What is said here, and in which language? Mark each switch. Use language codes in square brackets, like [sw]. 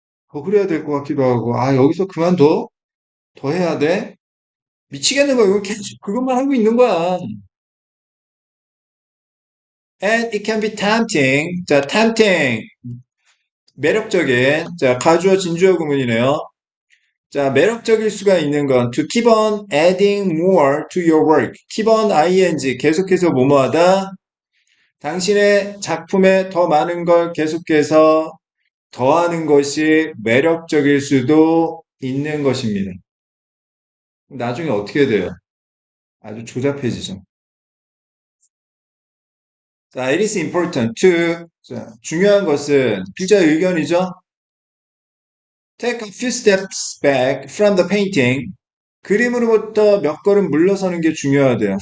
[ko] 더 그려야 될 것 같기도 하고. 아, 여기서 그만둬? 더 해야 돼? 미치겠는 거야. 이거 계속 그것만 하고 있는 거야. [en] And it can be tempting. 자, tempting. 매력적인. [ko] 자, 가주어 진주어 구문이네요. 자, 매력적일 수가 있는 건 [en] to keep on adding more to your work. [ko] keep on ing 계속해서 뭐뭐하다. 당신의 작품에 더 많은 걸 계속해서 더하는 것이 매력적일 수도 있는 것입니다. 나중에 어떻게 돼요? 아주 조잡해지죠. 자, [en] it is important to [ko] 자, 중요한 것은 필자의 의견이죠. [en] Take a few steps back from the painting. [ko] 그림으로부터 몇 걸음 물러서는 게 중요하대요.